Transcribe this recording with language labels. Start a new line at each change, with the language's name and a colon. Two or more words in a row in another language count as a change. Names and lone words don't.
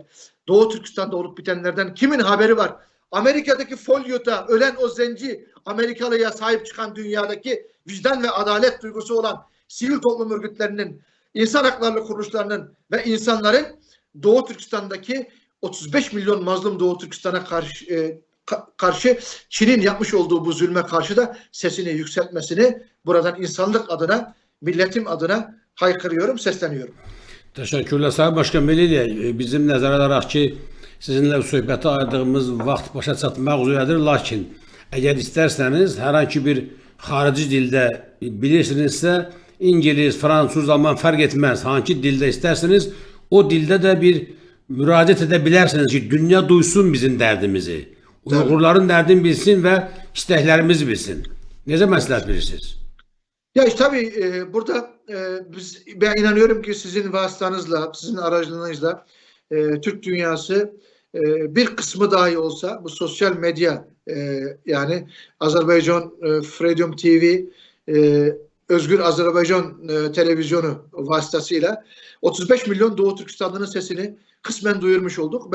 Turkish: Doğu Türkistan'da olup bitenlerden kimin haberi var? Amerika'daki Folyo'da ölen o zenci Amerikalı'ya sahip çıkan dünyadaki vicdan ve adalet duygusu olan sivil toplum örgütlerinin, insan hakları kuruluşlarının ve insanların Doğu Türkistan'daki 35 milyon mazlum Doğu Türkistan'a karşı Çin'in yapmış olduğu bu zulme karşı da sesini yükseltmesini buradan insanlık adına, milletim adına haykırıyorum, sesleniyorum. Teşekkürler Sayın Başkan.
Azerbaijani: Beləliklə, bizim nəzərə alaraq ki, sizinlə söhbətə ayırdığımız vaxt başa çatmaq üzrədir. Lakin əgər istərsəniz, hər hansı bir xarici dildə bilirsinizsə, İngiliz, Fransız, Alman fərq etməz. Hangi dildə istərseniz, o dildə də bir müraciət edə bilərsiniz ki, dünya duysun bizim dərdimizi. Uyğurların dərdini bilsin və istəklərimizi bilsin. Necə məsləhət bilirsiniz?
Turkish: Ya işte tabii burada ben inanıyorum ki sizin vasıtanızla, sizin aracılığınızla Türk dünyası bir kısmı dahi olsa bu sosyal medya yani Azerbaycan Freedom TV, Özgür Azerbaycan televizyonu vasıtasıyla 35 milyon Doğu Türkistanlı'nın sesini kısmen duyurmuş olduk.